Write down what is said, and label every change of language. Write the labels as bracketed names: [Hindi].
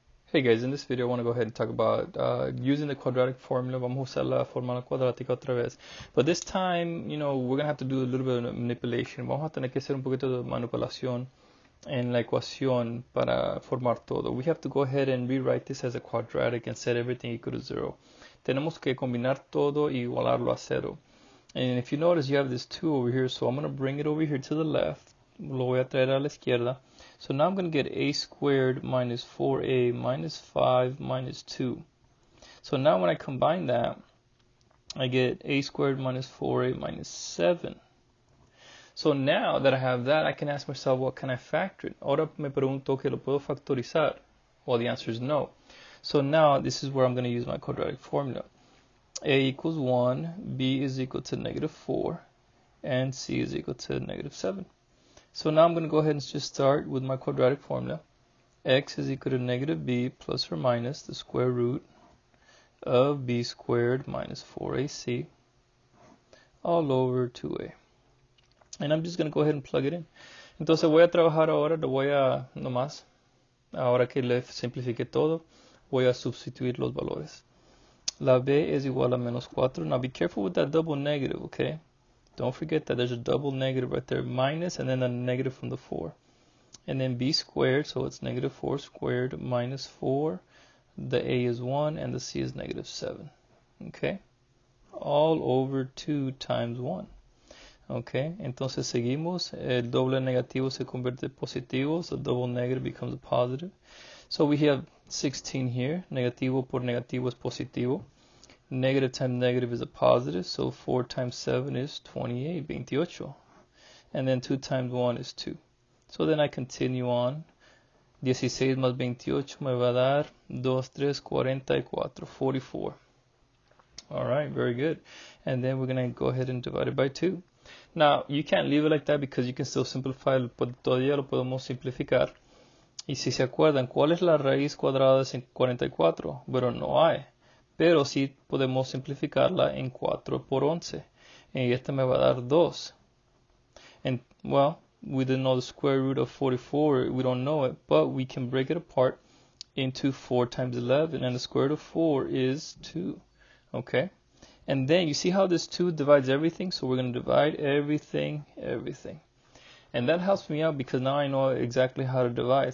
[English] Hey guys, in this video I want to go ahead and talk about using the quadratic formula. [Spanish] Vamos a usar la fórmula cuadrática otra vez. [English] But this time, we're going to have to do a little bit of manipulation. [Spanish] Vamos a tener que hacer un poquito de manipulación en la ecuación para formar todo. [English] We have to go ahead and rewrite this as a quadratic and set everything equal to 0. [Spanish] Tenemos que combinar todo y igualarlo a 0. [English] And if you notice, you have this 2 over here, so I'm going to bring it over here to the left. [Spanish] Lo voy a traer a la izquierda. [English] So now I'm going to get a squared minus 4a minus 5 minus 2. So now when I combine that, I get a squared minus 4a minus 7. So now that I have that, I can ask myself, what can I factor it? [Spanish] Ahora me pregunto que lo puedo factorizar. [English] Well, the answer is no. So now this is where I'm going to use my quadratic formula. A equals 1, b is equal to negative 4, and c is equal to negative 7. So now I'm going to go ahead and just start with my quadratic formula. X is equal to negative b plus or minus the square root of b squared minus 4ac all over 2a. And I'm just going to go ahead and plug it in. [Spanish] Entonces voy a trabajar ahora, lo voy a nomás, ahora que le simplifique todo, voy a sustituir los valores. La b es igual a menos 4. [English] Now be careful with that double negative, okay? Don't forget that there's a double negative right there, minus, and then a negative from the 4. And then b squared, so it's negative 4 squared minus 4. The a is 1, and the c is negative 7. Okay? All over 2 times 1. Okay? [Spanish] Entonces seguimos. El doble negativo se convierte en positivo, [English] so double negative becomes a positive. So we have 16 here. [Spanish] Negativo por negativo es positivo. [English] Negative times negative is a positive, so 4 times 7 is 28, 28. And then 2 times 1 is 2. So then I continue on. [Spanish] 16 más 28 me va a dar 2, 3, 44, 44. [English] Alright, very good. And then we're going to go ahead and divide it by 2. Now, you can't leave it like that because you can still simplify. [Spanish] Todavía lo podemos simplificar. Y si se acuerdan, ¿cuál es la raíz cuadrada de 44? Bueno, no hay. Pero sí podemos simplificarla en 4 por 11. Y esta me va a dar 2. [English] And, well, we didn't know the square root of 44. We don't know it. But we can break it apart into 4 times 11. And the square root of 4 is 2. Okay? And then you see how this 2 divides everything? So we're going to divide everything. And that helps me out because now I know exactly how to divide.